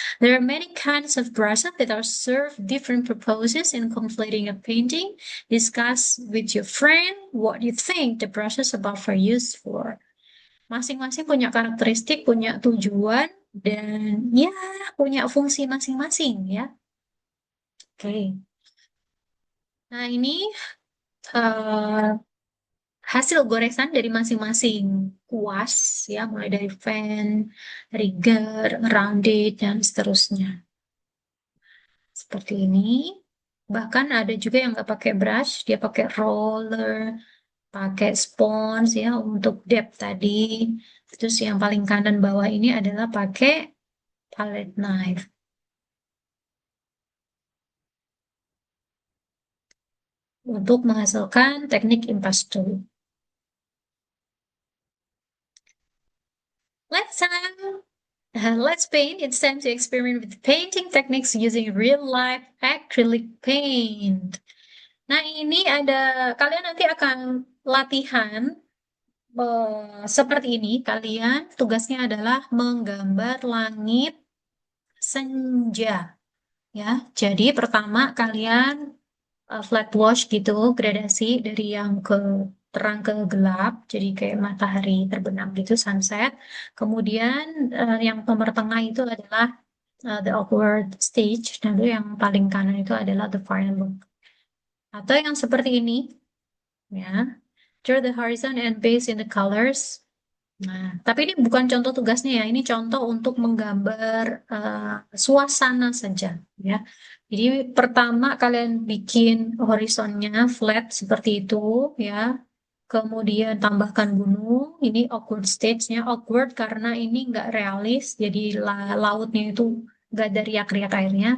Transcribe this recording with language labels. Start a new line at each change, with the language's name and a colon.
English: There are many kinds of brushes that are served different purposes in completing a painting. Discuss with your friend what you think the brushes above are used for.
Indonesian: Masing-masing punya karakteristik, punya tujuan, dan ya punya fungsi masing-masing ya. Oke. Nah, ini eh, hasil goresan dari masing-masing kuas ya, mulai dari fan, rigger, rounded, dan seterusnya. Seperti ini. Bahkan ada juga yang nggak pakai brush, dia pakai roller, pakai spons ya untuk depth tadi. Terus yang paling kanan bawah ini adalah pakai palette knife untuk menghasilkan teknik impasto.
English: Let's let's paint. It's time to experiment with painting techniques using real life acrylic paint.
Indonesian: Nah, ini ada kalian nanti akan latihan seperti ini. Kalian tugasnya adalah menggambar langit senja ya. Jadi pertama kalian flat wash gitu, gradasi dari yang ke terang ke gelap, jadi kayak matahari terbenam gitu, sunset. Kemudian yang nomor tengah itu adalah
English: the awkward stage,
Indonesian: dan lalu yang paling kanan itu adalah
English: the final look.
Indonesian: Atau yang seperti ini, ya.
English: Draw the horizon and base in the colors.
Indonesian: Nah, tapi ini bukan contoh tugasnya ya, ini contoh untuk menggambar suasana saja, ya. Jadi pertama kalian bikin horizonnya flat seperti itu, ya. Kemudian tambahkan gunung, ini awkward stage-nya, awkward karena ini nggak realis, jadi lautnya itu nggak ada riak-riak airnya.